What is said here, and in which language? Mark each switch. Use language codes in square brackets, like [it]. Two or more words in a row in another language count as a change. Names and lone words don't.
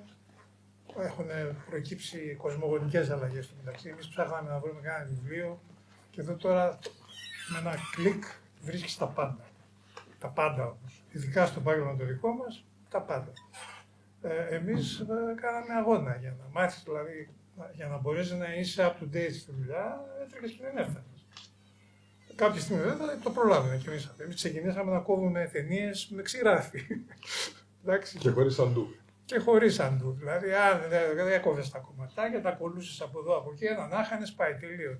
[el] Έχουν προκύψει κοσμογονικές αλλαγές στο μεταξύ. Εμείς ψάχναμε να βρούμε κανένα βιβλίο και εδώ τώρα με ένα κλικ βρίσκεις τα πάντα. Τα πάντα όμως. Ειδικά στο επάγγελμα το δικό μας, τα πάντα. Εμείς κάναμε αγώνα για να μάθεις, δηλαδή για να μπορείς να είσαι [en] up to date [el] στη δουλειά, έτρεχες και δεν έφτανες. Κάποια στιγμή βέβαια το προλάβαμε κι εμείς. Εμείς ξεκινήσαμε να κόβουμε ταινίες με ξηράφι. Και χωρίς αντού. Και χωρίς αντού. Δηλαδή, δεν έκοβες τα κομματάκια, τα κολούσες από εδώ από εκεί, έναν άχανες, πάει τελείω.